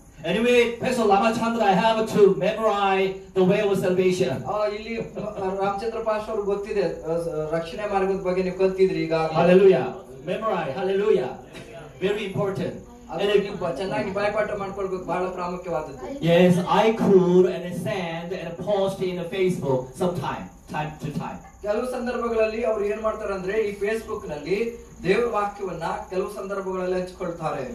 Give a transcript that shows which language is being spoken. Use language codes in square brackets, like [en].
[en] Anyway, Pastor Lamachandra, I have to memorize the way of salvation. [kn] ಇಲ್ಲಿ Ramachandra past ಅವ್ರಿಗೆ ಗೊತ್ತಿದೆ ರಕ್ಷಣೆ ಮಾರ್ಗದ ಬಗ್ಗೆ ನೀವು ಕಲ್ತಿದ್ರಿ ಈಗ. [en] Hallelujah. Memorize. Hallelujah. Very important. [kn] ಚೆನ್ನಾಗಿ ಬಾಯ್ಪಾಠ ಮಾಡ್ಕೊಳ್ಬೇಕು, ಬಹಳ ಪ್ರಾಮುಖ್ಯವಾದದ್ದು. [en] Yes, I could send and post in Facebook time to time. [kn] ಕೆಲವು ಸಂದರ್ಭಗಳಲ್ಲಿ ಅವ್ರು ಏನ್ ಮಾಡ್ತಾರೆ ಅಂದ್ರೆ ಈ ಫೇಸ್ಬುಕ್ ನಲ್ಲಿ ದೇವರ ವಾಕ್ಯವನ್ನ ಕೆಲವು ಸಂದರ್ಭಗಳಲ್ಲಿ ಹಂಚಿಕೊಳ್ತಾರೆ.